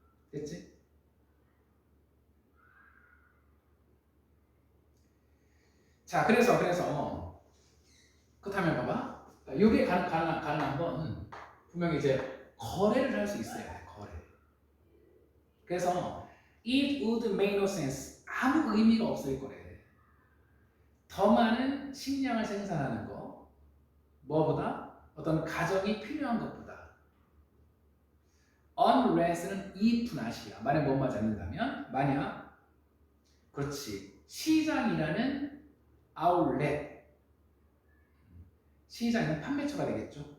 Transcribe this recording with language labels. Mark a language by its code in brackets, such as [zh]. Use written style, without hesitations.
[ko] 됐지? 자, 그래서 그렇다면 봐봐. 이게 가능한 건 분명히 이제 거래를 할 수 있어야 돼. 거래. [en] 그래서 it would make no sense. [ko] 아무 의미가 없을 거래. 더 많은 식량을 생산하는 거 뭐보다? 어떤 가정이 필요한 것보다 unless는 if not이야. 만약 뭐만 않는다면 그렇지. 시장이라는 outlet 시장은 판매처가 되겠죠.